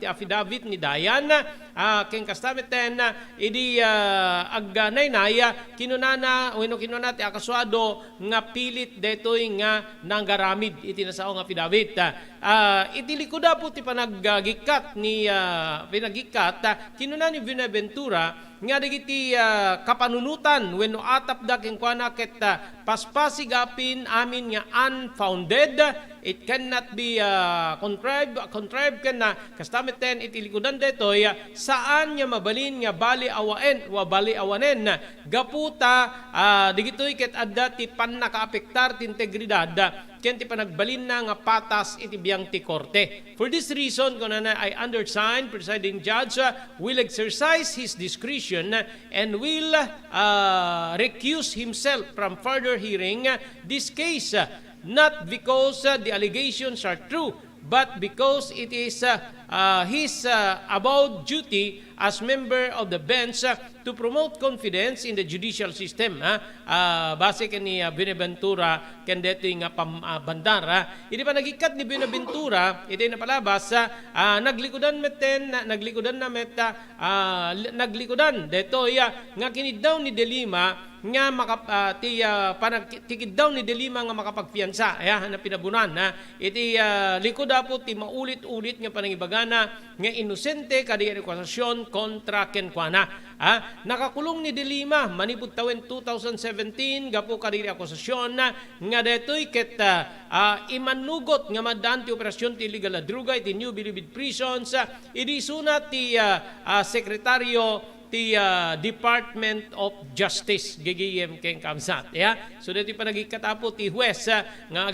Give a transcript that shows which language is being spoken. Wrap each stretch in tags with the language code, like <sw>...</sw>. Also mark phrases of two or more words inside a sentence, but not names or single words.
<ilo>ti affidavit ni Dayan ken kastameten idi agnaynay kinunana wenno kinuna ti akaswado nga pilit detoy nga nanggaramid iti nasao nga affidavit iti likuda po ti panaggikat ni pinagikat kinuna ni Benaventura nga dagiti kapanunutan wenno atap da ken kuana ket paspasigapin amin nga unfounded.</ilo> <en>It cannot be contrived</en> <ilo>ken kastameten iti likudan detoy saan nga mabalin nga bali awaen wa bali awanen gaputa digitoy ket adda ti pannakaapektar ti integridad ken ti panagbalin na nga patas iti biyang ti korte.</ilo> <en>For this reason kunana I undersigned presiding judge will exercise his discretion and will recuse himself from further hearing this case not because the allegations are true but because it is his avowed duty as member of the bench to promote confidence in the judicial system.</en> <ilo>Base ni Benaventura ken detoy nga pambandar. Idi pa nagikat ni Benaventura, iti napalabas naglikudan detoy nga kinid daw ni De Lima nga panagtikid daw ni De Lima nga makapagpiyansa na pinabunan iti likod po ti maulit-ulit nga panangibagana nga inosente kadi akusasyon kontra kenkwana. Nakakulong ni De Lima manipud tawen 2017 gapo kadi akusasyon nga detoy ket imanugot nga maddaan ti operasyon ti illegal na druga iti New Bilibid Prisons idi sunat ti sekretaryo ti Department of Justice gigiyem ken kamsat so dito pa nagikatapo ti huwes nga</ilo>